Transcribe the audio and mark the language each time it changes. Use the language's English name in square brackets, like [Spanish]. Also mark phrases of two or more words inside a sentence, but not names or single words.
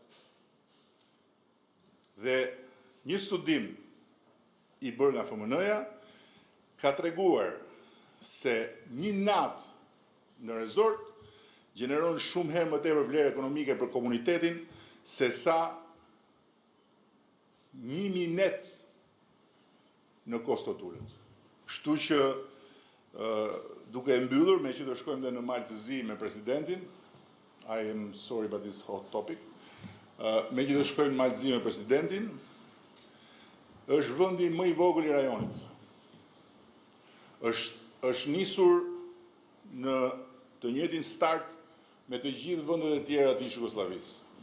[Albanian] Dhe një studim i bërë nga FMN-ja ka treguar se një natë në rezort gjeneron shumë herë më tepër vlerë ekonomike për komunitetin se sa 1000 net në Kostotulet. Kështu që duke mbyllur, me që të shkojmë dhe në Malë të Zi me presidentin, [English] I am sorry about this hot topic. [Albanian] Me që të shkojnë Malzi me presidentin, është vendi më i vogël i rajonit. Është nisur në të njëjtin start me të gjithë vendet e tjera të Jugosllavisë.